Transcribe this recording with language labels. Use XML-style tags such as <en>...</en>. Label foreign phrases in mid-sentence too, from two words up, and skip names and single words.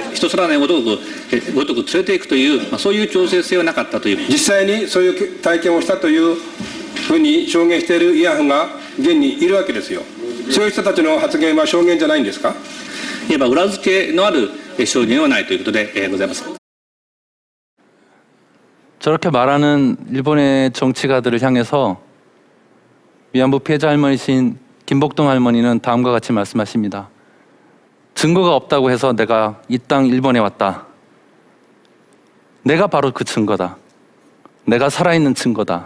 <ja>人空のごとく連れていくという、そういう調整性はなかったという。実際にそういう体験をしたというふうに証言している慰安婦が現にいるわけですよ。そういう人たちの発言は証言じゃないんですか。いわば裏付けのある証言はないということでございます。</ja> <ko>저렇게 말하는 일본의 정치가들을 향해서 위안부 피해자 할머니신 김복동 할머니는 다음과 같이 말씀하십니다. 증거가 없다고 해서 내가 이 땅 일본에 왔다. 내가 바로 그 증거다. 내가 살아있는 증거다.</ko>